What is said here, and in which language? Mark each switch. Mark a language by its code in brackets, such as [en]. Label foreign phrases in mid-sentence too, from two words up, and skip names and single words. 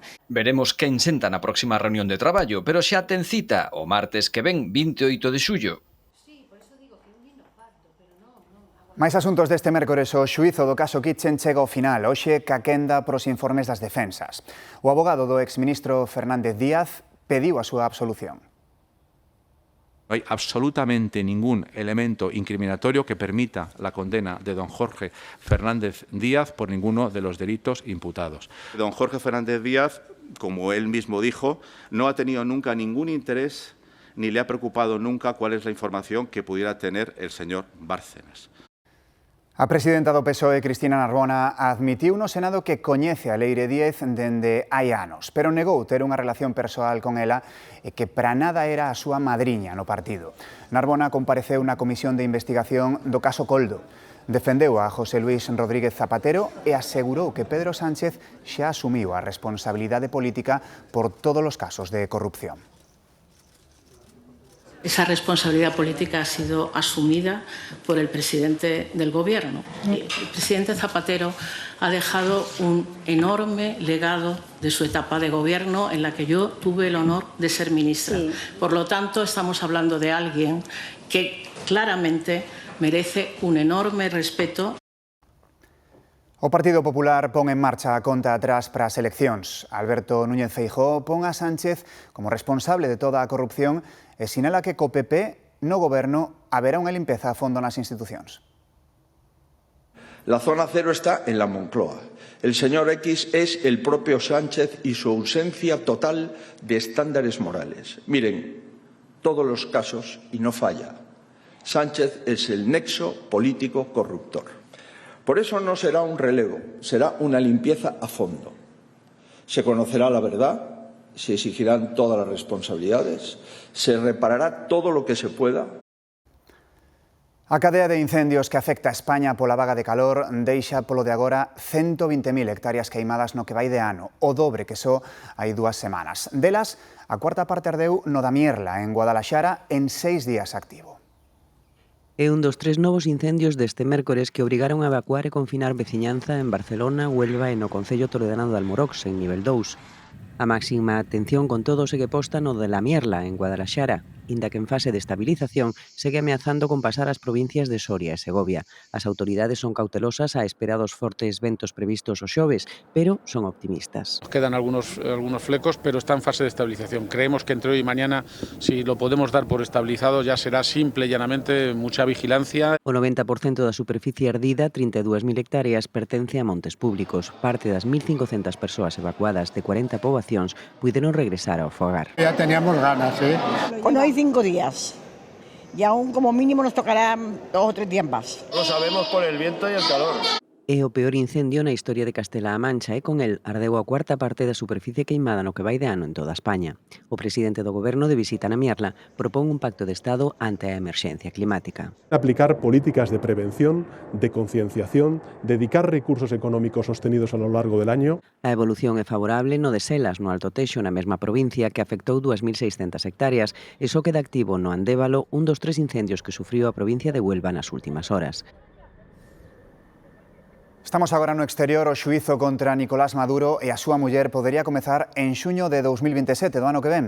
[gl] Veremos quen senta na próxima reunión de traballo, pero xa ten cita o martes que ven, 28 de xullo. Máis asuntos deste mércores. O xuízo do caso Kitchen chega ao final. Hoxe ca quenda pros informes das defensas. O abogado do exministro Fernández Díaz pediu a súa absolución. [es] No hay absolutamente ningún elemento incriminatorio que permita la condena de don Jorge Fernández Díaz por ninguno de los delitos imputados. Don Jorge Fernández Díaz, como él mismo dijo, no ha tenido nunca ningún interés ni le ha preocupado nunca cuál es la información que pudiera tener el señor Bárcenas. [gl] A presidenta do PSOE, Cristina Narbona, admitiu no Senado que coñece a Leire Díez dende hai anos, pero negou ter unha relación persoal con ela e que para nada era a súa madriña no partido. Narbona compareceu na comisión de investigación do caso Coldo. Defendeu a José Luis Rodríguez Zapatero e asegurou que Pedro Sánchez xa asumiu a responsabilidade política por todos os casos de corrupción. [es] Esa responsabilidad política ha sido asumida por el presidente del Gobierno. El presidente Zapatero ha dejado un enorme legado de su etapa de gobierno en la que yo tuve el honor de ser ministra. Sí. Por lo tanto, estamos hablando de alguien que claramente merece un enorme respeto. [gl] O Partido Popular pon en marcha a conta atrás para as eleccións. Alberto Núñez Feijóo pon a Sánchez como responsable de toda a corrupción e sinala que co PP no goberno haberá unha limpeza a fondo nas institucións. [es] La zona cero está en la Moncloa. El señor X es el propio Sánchez y su ausencia total de estándares morales. Miren, todos los casos, y no falla, Sánchez es el nexo político corruptor. Por eso no será un relevo, será una limpieza a fondo. Se conocerá la verdad, se exigirán todas las responsabilidades, se reparará todo lo que se pueda. [gl] A cadea de incendios que afecta a España pola vaga de calor deixa polo de agora 120.000 hectáreas queimadas no que vai de ano, o dobre que só hai 2 semanas. Delas, a cuarta parte ardeu no da Mierla, en Guadalaxara, en 6 días activo. É un dos 3 novos incendios deste mércores que obrigaron a evacuar e confinar veciñanza en Barcelona, Huelva e no concello toledano de Almorox, en nivel 2. A máxima atención con todo segue posta no de la Mierla, en Guadalaxara, inda que en fase de estabilización segue ameazando con pasar ás provincias de Soria e Segovia. As autoridades son cautelosas á espera dos fortes ventos previstos o xoves, pero son optimistas. [es] Quedan algunos flecos, pero está en fase de estabilización. Creemos que entre hoy y mañana, si lo podemos dar por estabilizado, ya será simple y llanamente mucha vigilancia. [gl] O 90% da superficie ardida, 32.000 hectáreas, pertence a montes públicos. Parte das 1.500 persoas evacuadas de 40 poboacións puideron regresar ao fogar. [es] Ya teníamos ganas, Bueno, hay 5 días y aún como mínimo nos tocará 2 o 3 días más. Lo sabemos por el viento y el calor. [gl] É o peor incendio na historia de Castela-A Mancha e con el ardeu a cuarta parte da superficie queimada no que vai de ano en toda España. O presidente do Goberno de visita na Mierla propón un pacto de Estado ante a emerxencia climática. [es] Aplicar políticas de prevención, de concienciación, dedicar recursos económicos sostenidos a lo largo del año. [gl] A evolución é favorable no de Selas, no Alto Teixo, na mesma provincia, que afectou 2.600 hectáreas e só queda activo no Andévalo un dos 3 incendios que sufriu a provincia de Huelva nas últimas horas. Estamos agora no exterior. O xuízo contra Nicolás Maduro e a súa muller podería comezar en xuño de 2027, do ano que ven.